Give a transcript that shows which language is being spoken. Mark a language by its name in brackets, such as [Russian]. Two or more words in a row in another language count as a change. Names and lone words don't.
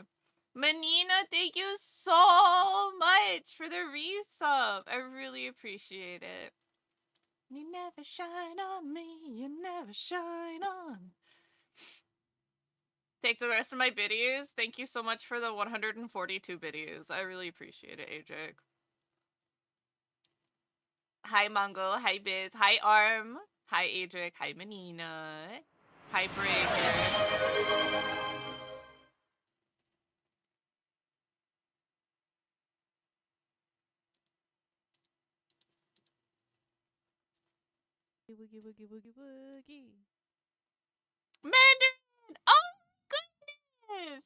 [English] Menina, thank you so much for the resub. I really appreciate it. You never shine on me, you never shine on. Take the rest of my biddies. Thank you so much for the 142 biddies. I really appreciate it, Adric. Hi, Mongo. Hi, Biz. Hi, Arm. Hi, Adric. Hi, Menina. Hi, Breaker. Woogie, woogie, woogie, woogie. Mandarin! Oh, goodness!